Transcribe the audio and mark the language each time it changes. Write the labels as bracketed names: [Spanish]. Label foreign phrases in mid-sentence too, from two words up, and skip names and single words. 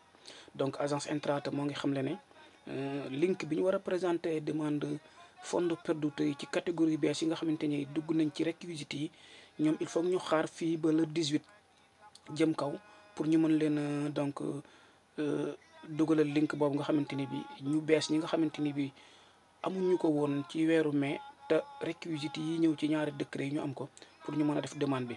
[Wolof] donc agence Entrata moo ngi xamle ne link bi ñu war a [French] présenter demande [Italian] fondo perduto [Wolof] yi ci catégorie bees yi nga xamante ni dugg nañ ci réquisites yi, ñoom [French] il faut [Wolof] ñu xaar fii ba le 18 jëm kaw pour ñu mën leen donc dugalal link boobu nga xamante ni bi ñu bees ñi nga xamante ni bi amuñu ko woon ci weeru mai te réquisites yi ñëw ci ñaari décret yi ñu am ko pour ñu mën a def demande bi.